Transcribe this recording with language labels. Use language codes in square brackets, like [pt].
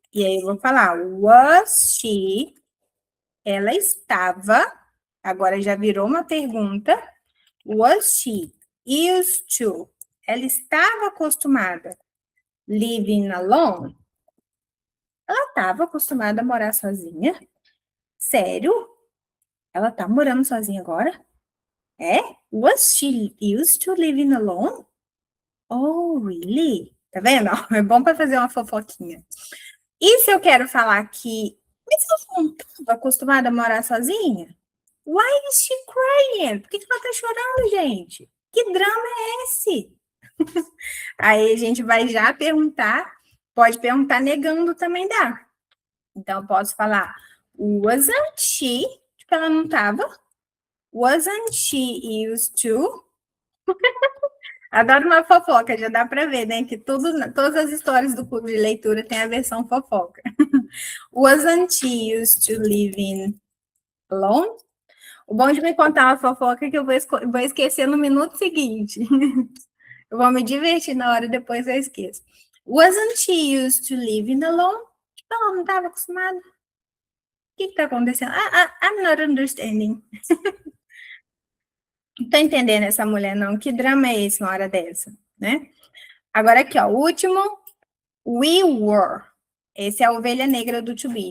[pt] E aí eu vou falar, [en] was she, [pt] ela estava, agora já virou uma pergunta, [en] was she used to, [pt] ela estava acostumada [en] living alone? [pt] Ela estava acostumada a morar sozinha? Sério? Ela tá morando sozinha agora? É? [en] Was she used to living alone? Oh, really? [pt] Tá vendo? É bom para fazer uma fofoquinha. E se eu quero falar que... Mas ela não estava acostumada a morar sozinha? [en] Why is she crying? [pt] Por que ela tá chorando, gente? Que drama é esse? Aí a gente vai já perguntar, pode perguntar negando também dá. Então, eu posso falar, [en] wasn't she? [pt] Tipo, ela não estava. [en] Wasn't she used to? [pt] Adoro uma fofoca, já dá para ver, né? Que todas as histórias do clube de leitura tem a versão fofoca. [en] Wasn't she used to living alone? [pt] O bom de me contar uma fofoca é que eu vou esquecer no minuto seguinte. Eu vou me divertir na hora, depois eu esqueço. [en] Wasn't she used to living alone? [pt] Ela não estava acostumada. O que está acontecendo? [en] I'm not understanding. [pt] Não tô entendendo essa mulher, não. Que drama é esse uma hora dessa, né? Agora aqui, ó, o último. [en] We were. [pt] Esse é a ovelha negra do to be.